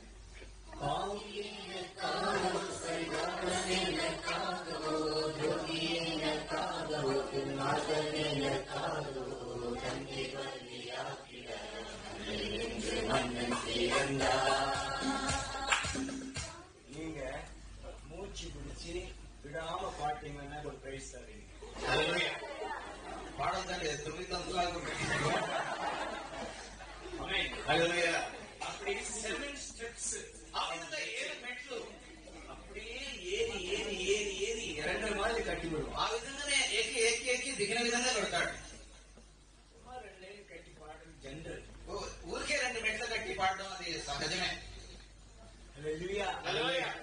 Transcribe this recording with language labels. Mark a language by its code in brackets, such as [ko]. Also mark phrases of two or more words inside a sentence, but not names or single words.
[ta] பாவி என்னக்காகவோ பரிதாபம் என்னக்காகவோ யோகி என்னக்காகவோ மகன் என்னக்காகவோ உன்னை பலியாக்கிறேன் நீ என்று மன்னன் இருந்தார். நீங்க மூச்சு பிடிச்சு விடாம பாட்டீங்கன்னா ஒரு பிரைஸ் தரீங்க. [te] పాడొద్దండి. 9 తంతులు అనుకుంటాను. [ta] அப்படி 7 ஸ்டெப்ஸ் [te] ఆ విధంగా 7 మెట్లు [ta] அப்படியே ஏறி ஏறி ஏறி ஏறி இறங்குற மாதிரி கட்டி விடுவோம். [te] ఆ విధంగానే ఎక్కి ఎక్కి ఎక్కి దిగిన విధంగా కొడతాడు. [ta] சும்மா 2 லைன் கட்டி பாடுறது ஜெனரல். [te] ఊరికే 2 మెట్లు కట్టి పాడడం అది సహజమే. హల్లెలూయా. హల్లెలూయా.